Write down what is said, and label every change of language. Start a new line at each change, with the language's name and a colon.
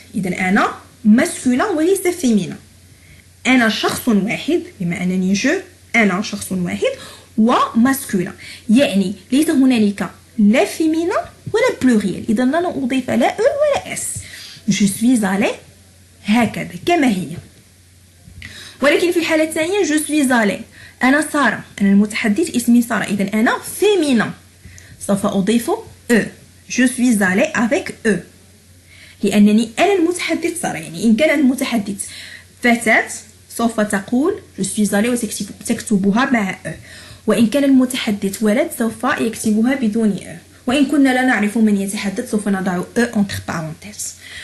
Arabic: إذا أنا masculin وليس féminin. أنا شخص واحد بما أنني أنا شخص واحد وماسكولين يعني ليس هنالك لا فيمينا ولا بلوريال. إذا لا أضيف لا أو ولا اس.
French: je suis allé
Arabic: هكذا كما هي. ولكن في الحالة الثانية je suis allé أنا سارة، أنا المتحدث اسمي سارة، إذا أنا féminin سوف أضيف أو.
French: je suis allée avec eux
Arabic: لأنني أنا المتحدث سارة. يعني إن كان المتحدث فتاة سوف تقول
French: je suis allée
Arabic: وتكتبها مع أو، وإن كان المتحدث ولد سوف يكتبها بدون أو، وإن كنا لا نعرف من يتحدث سوف نضع أو
French: entre parenthèses.